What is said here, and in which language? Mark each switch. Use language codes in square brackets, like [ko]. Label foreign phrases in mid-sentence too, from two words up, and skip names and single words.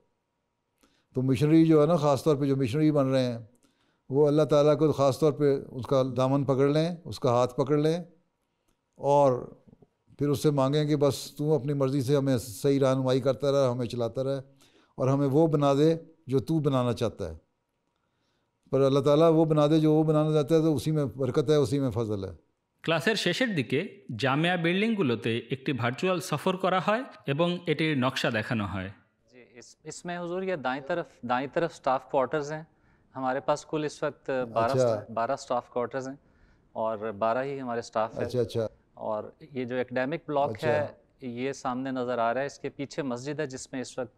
[ur] تو مشنری جو ہے نا، خاص طور پہ جو مشنری بن رہے ہیں، وہ اللہ تعالیٰ کو خاص طور پہ اس کا دامن پکڑ لیں، اس کا ہاتھ پکڑ لیں، اور پھر اس سے مانگیں کہ بس تو اپنی مرضی سے ہمیں صحیح رہنمائی کرتا رہے، ہمیں چلاتا رہے، اور ہمیں وہ بنا دے جو تو بنانا چاہتا ہے۔ پر اللہ تعالیٰ وہ بنا دے جو وہ بنانا چاہتا ہے، تو اسی میں برکت ہے، اسی میں فضل ہے۔ [bn] ক্লাসের শেষের দিকে জামিয়া বিল্ডিংগুলোতে একটি ভার্চুয়াল সফর করা হয় এবং এটির নকশা দেখানো হয়। [ur] جی اس میں حضور یہ دائیں طرف سٹاف کوارٹرز ہیں، ہمارے پاس کل اس وقت 12 سٹاف کوارٹرز ہیں، اور 12 ہی ہمارے سٹاف ہے۔ اچھا۔ اور یہ جو ایکڈیمک بلاک ہے یہ سامنے نظر آ رہا ہے، اس کے پیچھے مسجد ہے جس میں اس وقت